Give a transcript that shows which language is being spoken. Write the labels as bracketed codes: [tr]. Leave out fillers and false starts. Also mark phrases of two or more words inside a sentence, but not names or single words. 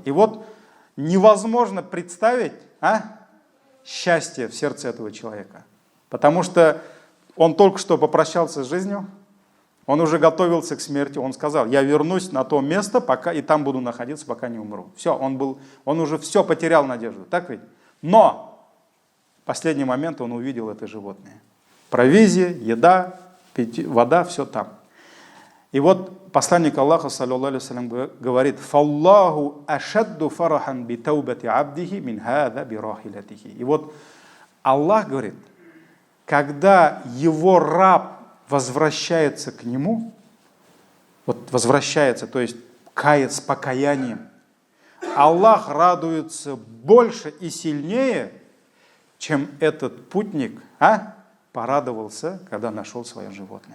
[ru] И вот невозможно представить, счастье в сердце этого человека, потому что он только что попрощался с жизнью, он уже готовился к смерти, он сказал: я вернусь на то место, пока и там буду находиться, пока не умру. Все, он уже все потерял надежду, так ведь? Но в последний момент он увидел это животное. Провизия, еда, вода, все там. И вот посланник Аллаха, [ar] صلى الله عليه وسلم, [ru] говорит: [ar] «فالله أشد فرحا بتوبة عبده من هذا براحلته». [ru] И вот Аллах говорит, когда его раб возвращается к нему, вот возвращается, то есть кает с покаянием, Аллах радуется больше и сильнее, чем этот путник порадовался, когда нашел свое животное.